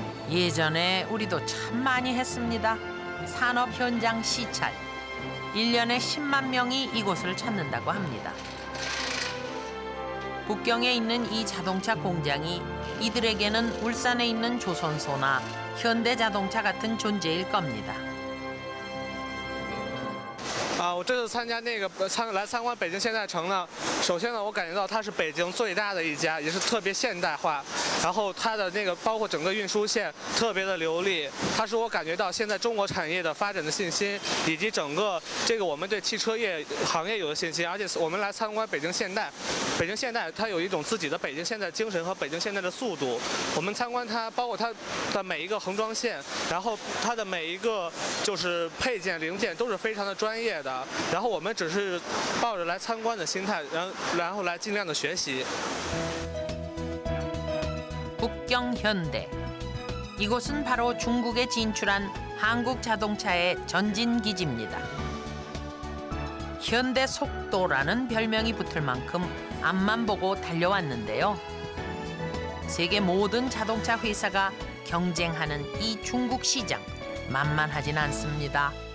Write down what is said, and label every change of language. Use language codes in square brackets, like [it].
[ko] 예전에 우리도 참 많이 했습니다. 산업 현장 시찰. 1년에 10만 명이 이곳을 찾는다고 합니다. 북경에 있는 이 자동차 공장이 이들에게는 울산에 있는 조선소나 현대자동차 같은 존재일 겁니다. [zh] 我这次参加那个来参观北京现代城呢，首先呢，我感觉到它是北京最大的一家，也是特别现代化。然后它的那个包括整个运输线特别的流利，它是我感觉到现在中国产业的发展的信心，以及整个这个我们对汽车业行业有的信心。而且我们来参观北京现代，北京现代它有一种自己的北京现代精神和北京现代的速度。我们参观它，包括它的每一个横装线，然后它的每一个就是配件零件都是非常的专业的。然后我们只是抱着来参观的心态，然后来尽量的学习。 [ko] 북경 현대. 이곳은 바로 중국에 진출한 한국 자동차의 전진 기지입니다. 현대 속도라는 별명이 붙을 만큼 앞만 보고 달려왔는데요. 세계 모든 자동차 회사가 경쟁하는 이 중국 시장 만만하진 않습니다.